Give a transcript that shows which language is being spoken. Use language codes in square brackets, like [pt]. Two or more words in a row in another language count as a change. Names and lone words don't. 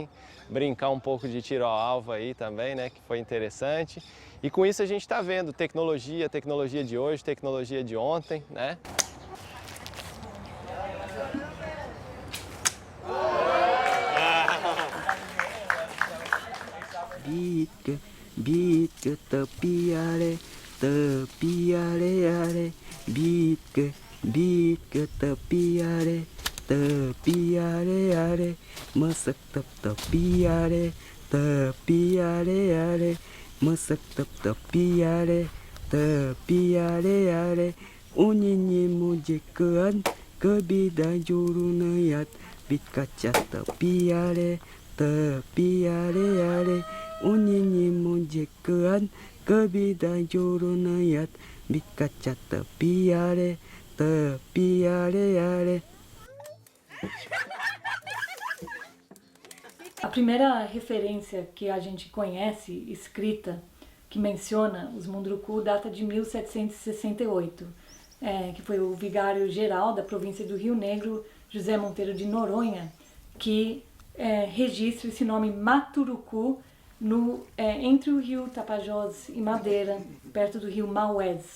[pt] Brincar um pouco de tiro ao alvo aí também, né, que foi interessante. E com isso a gente está vendo tecnologia de hoje, tecnologia de ontem, né? [myu] Beat ke tepi are beat ke tepi are masak tepi are masak tepi are unyinyi mujekan kebida jurunayat bit kaca tepi are unyinyi mujekan kebida jurunayat bit kaca tepi are [pt] A primeira referência que a gente conhece, escrita, que menciona os Munduruku, data de 1768, que foi o vigário-geral da província do Rio Negro, José Monteiro de Noronha, que registra esse nome Maturuku entre o rio Tapajós e Madeira, perto do rio Maués.